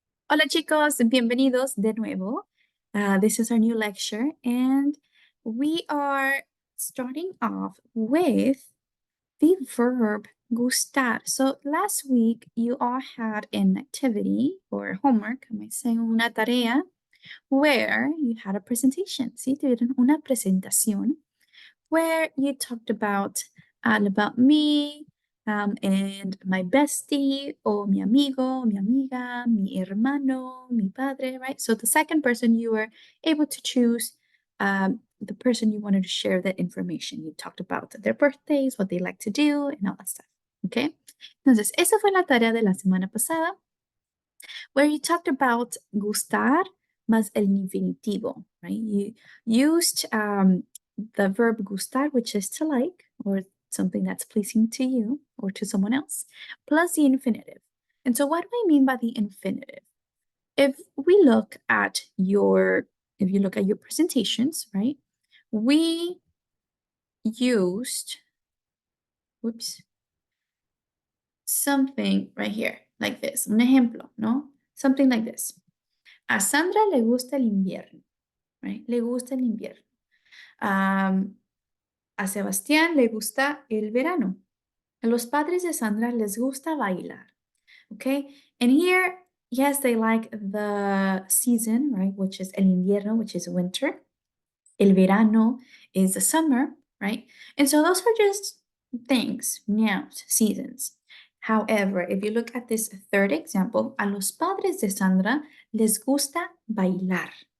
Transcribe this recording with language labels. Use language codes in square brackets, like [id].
[es] Hola chicos, bienvenidos de nuevo. [en] This is our new lecture, and we are starting off with the verb gustar. So last week you all had an activity or homework, I might say [es] una tarea, [en] where you had a presentation. [es] ¿Sí? Tuvieron una presentación [en] where you talked about all about me, and my bestie, [es] o mi amigo, mi amiga, mi hermano, mi padre, right? So the second person, you were able to choose the person you wanted to share that information. You talked about their birthdays, what they like to do, and all that stuff. Okay? Entonces, esa fue la tarea de la semana pasada, [en] where you talked about [es] gustar más el infinitivo, right? [en] You used the verb gustar, which is to like, or something that's pleasing to you or to someone else, plus the infinitive. And so what do I mean by the infinitive? If we look at if you look at your presentations, right, we used, whoops, something right here, like this, [es] un ejemplo, ¿no? [en] Something like this. [es] A Sandra le gusta el invierno, right? Le gusta el invierno. A Sebastián le gusta el verano. A los padres de Sandra les gusta bailar. [en] Okay? And here, yes, they like the season, right? Which is el invierno, which is winter. El verano is the summer, right? And so those are just things, nouns, seasons. However, if you look at this third example, [es] a los padres de Sandra les gusta bailar.